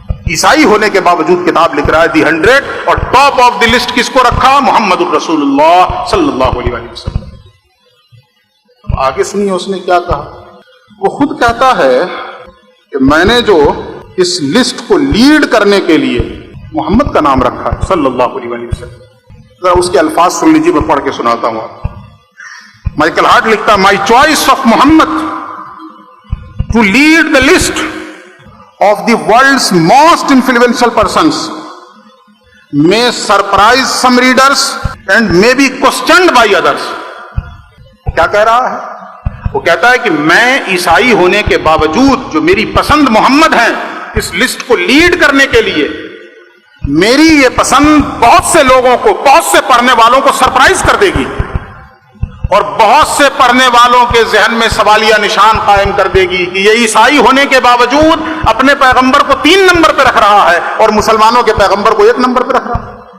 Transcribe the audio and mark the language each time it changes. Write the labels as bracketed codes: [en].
[ur] عیسائی ہونے کے باوجود کتاب لکھ رہا ہے دی 100، اور ٹاپ آف دی لسٹ کس کو رکھا؟ محمد الرسول اللہ صلی اللہ علیہ وسلم. آگے سنیے اس نے کیا کہا. وہ خود کہتا ہے کہ میں نے جو اس لسٹ کو لیڈ کرنے کے لیے محمد کا نام رکھا ہے صلی اللہ علیہ وسلم. ذرا اس کے الفاظ سن لیجیے، میں پڑھ کے سناتا ہوں آپ. [en] Michael Hart [ur] لکھتا ہے [en] My choice of Muhammad to lead the list of the world's most influential persons may surprise some readers and may be questioned by others. [ur] کیا کہہ رہا ہے؟ وہ کہتا ہے کہ میں عیسائی ہونے کے باوجود جو میری پسند محمد ہیں، اس لسٹ کو لیڈ کرنے کے لیے میری یہ پسند بہت سے لوگوں کو، بہت سے پڑھنے والوں کو سرپرائز کر دے گی، اور بہت سے پڑھنے والوں کے ذہن میں سوالیہ نشان قائم کر دے گی کہ یہ عیسائی ہونے کے باوجود اپنے پیغمبر کو 3 نمبر پہ رکھ رہا ہے اور مسلمانوں کے پیغمبر کو 1 نمبر پہ رکھ رہا ہے.